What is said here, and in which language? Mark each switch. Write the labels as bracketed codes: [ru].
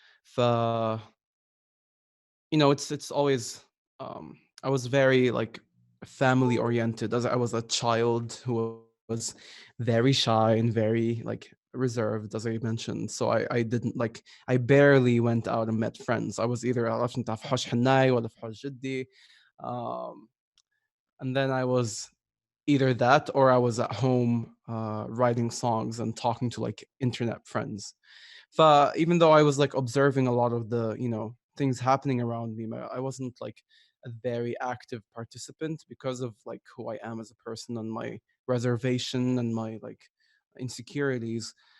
[en] ف it's always I was very like family oriented as I was a child who was very shy and very like reserved, as I mentioned. So I didn't like I barely went out and met friends. I was either [ar] عرفت انت في حوش حناي ولا في حوش جدي. [en] um, and then I was either that or I was at home writing songs and talking to like internet friends. Even though I was like observing a lot of the things happening around me, I wasn't like a very active participant because of like who I am as a person and my reservation and my like insecurities.